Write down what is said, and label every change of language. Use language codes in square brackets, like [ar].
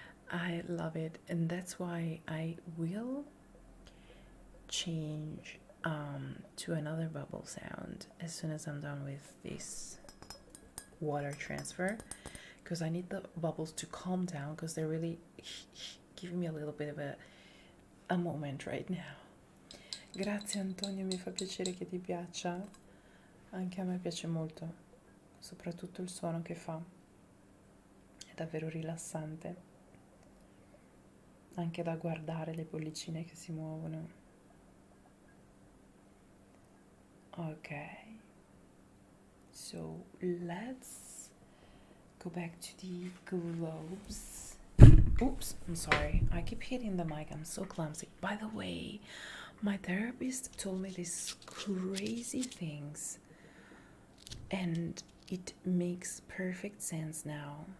[en] I love it, and that's why I will change to another bubble sound as soon as I'm done with this water transfer, because I need the bubbles to calm down because they're really giving me a little bit of a moment right now. [it] Grazie Antonio, mi fa piacere che ti piaccia. Anche a me piace molto, soprattutto il suono che fa. È davvero rilassante, anche da guardare le bollicine che si muovono. [en] Ok, so let's go back to the globes. Oops, I'm sorry. I keep hitting the mic. I'm so clumsy. By the way, my therapist told me these crazy things, and it makes perfect sense now.